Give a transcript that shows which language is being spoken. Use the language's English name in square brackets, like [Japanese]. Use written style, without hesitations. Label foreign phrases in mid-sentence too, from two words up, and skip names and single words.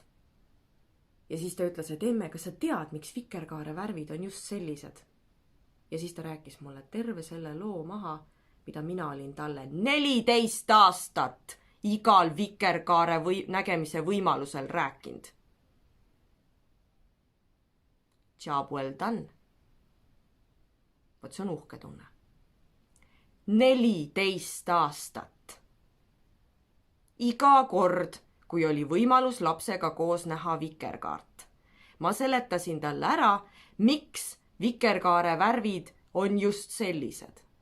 [Estonian] Ja siis ta ütles, et emme, kas sa tead, miks vikerkaare värvid on just sellised? Ja siis ta rääkis mulle terve selle loo maha, mida mina olin talle 14 aastat igal vikerkaare nägemise võimalusel rääkinud. [English] Job well done. [Estonian] Vot see on uhke tunne. 14 aastat. Iga kord, kui oli võimalus lapsega koos näha vikerkaart. Ma seletasin talle ära, miks vikerkaare värvid on just sellised.